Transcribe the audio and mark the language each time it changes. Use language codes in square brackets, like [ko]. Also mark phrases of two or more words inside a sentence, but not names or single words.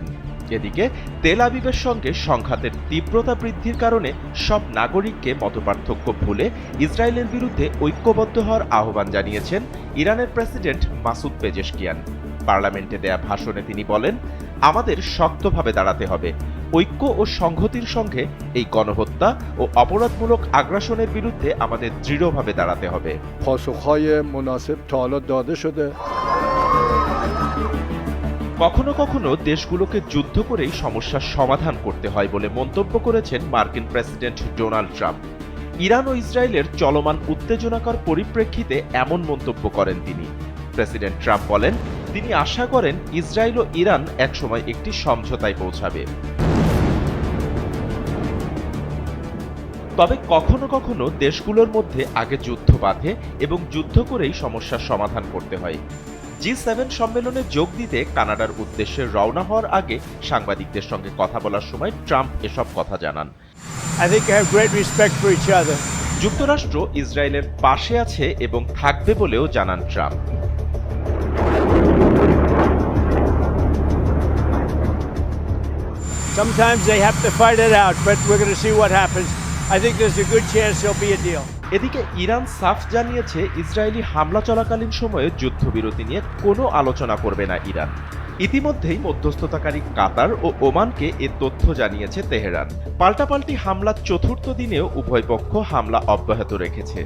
[bn] এদিকে তেল আবিবের সঙ্গে সংঘাতের তীব্রতা বৃদ্ধির কারণে সব নাগরিককে মতপার্থক্য ভুলে ইসরায়েলের বিরুদ্ধে ঐক্যবদ্ধ হওয়ার আহ্বান জানিয়েছেন ইরানের প্রেসিডেন্ট মাসুদ পেজেশকিয়ান। পার্লামেন্টে দেয়া ভাষণে তিনি বলেন, আমাদের শক্তভাবে দাঁড়াতে হবে। ঐক্য ও সংহতির সঙ্গে এই গণহত্যা ও অপরাধমূলক আগ্রাসনের বিরুদ্ধে আমাদের দৃঢ়ভাবে দাঁড়াতে হবে। [fa] پاسخهای مناسب تا حالا داده شده [bn] কখনো কখনো দেশগুলোকে যুদ্ধ করেই সমস্যার সমাধান করতে হয় বলে মন্তব্য করেছেন মার্কিন প্রেসিডেন্ট ডোনাল্ড ট্রাম্প। ইরান ও ইসরায়েলের চলমান উত্তেজনাকর পরিপ্রেক্ষিতে এমন মন্তব্য করেন তিনি। প্রেসিডেন্ট ট্রাম্প বলেন, তিনি আশা করেন ইসরায়েল ও ইরান একসময় একটি সমঝোতায় পৌঁছাবে। তবে কখনো কখনো দেশগুলোর মধ্যে আগে যুদ্ধ বাধে এবং যুদ্ধ করেই সমস্যার সমাধান করতে হয়। G7 সম্মেলনে যোগ দিতে কানাডার উদ্দেশ্যে রওনা হওয়ার আগে সাংবাদিকদের সঙ্গে কথা বলার সময় ট্রাম্প এসব কথা জানান। [en] I think I have great respect for each other. [bn] যুক্তরাষ্ট্র ইসরায়েলের পাশে আছে এবং থাকবে বলেও জানান ট্রাম্প। [en] Sometimes they have to fight it out, but we're going to see what happens. I think there's a good chance there'll be a deal. [bn] এদিকে ইরান সাফ জানিয়েছে ইসরায়েলি হামলা চলাকালীন সময়ে যুদ্ধবিরতি নিয়ে কোনো আলোচনা করবে না ইরান। ইতিমধ্যেই মধ্যস্থতাকারী কাতার ও ওমানকে এ তথ্য জানিয়েছে তেহরান। পাল্টাপাল্টি হামলার চতুর্থ দিনেও উভয় পক্ষ হামলা অব্যাহত রেখেছে।